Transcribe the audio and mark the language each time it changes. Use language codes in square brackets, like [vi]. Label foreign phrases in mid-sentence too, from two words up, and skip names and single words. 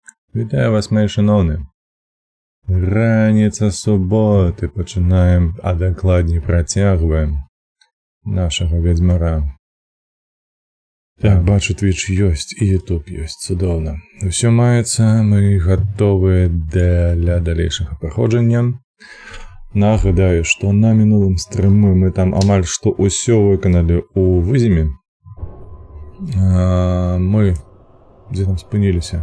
[uk] Вітаю вас, мої шановні. Раніца суботи починаємо, а докладніше працягваємо нашого ведьмара. Так, бачу, [be] Twitch ёсць і YouTube ёсць, цудоўна. Усё маецца, мы гатовыя для далейшага праходжання. Нагадаю, што на мінулым стрыму мы там амаль што ўсё выканалі ў вызіме. Мы дзе там спыніліся?